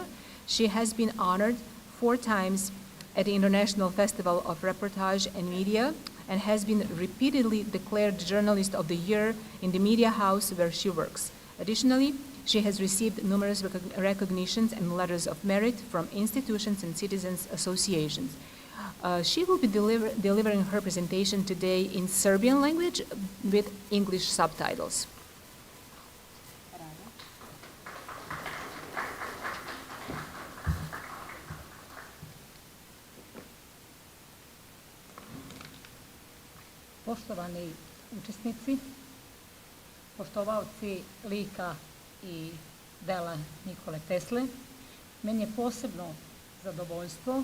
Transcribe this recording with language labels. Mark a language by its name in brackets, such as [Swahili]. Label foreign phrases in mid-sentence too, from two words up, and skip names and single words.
[English] She has been honored 4 times at the International Festival of Reportage and Media and has been repeatedly declared Journalist of the Year in the media house where she works. Additionally, she has received numerous recognitions and letters of merit from institutions and citizens associations. She will be delivering her presentation today in Serbian language with English subtitles. [Serbian] Poštovani učesnici, poštovaoci lika i dela Nikole Tesle, meni je posebno zadovoljstvo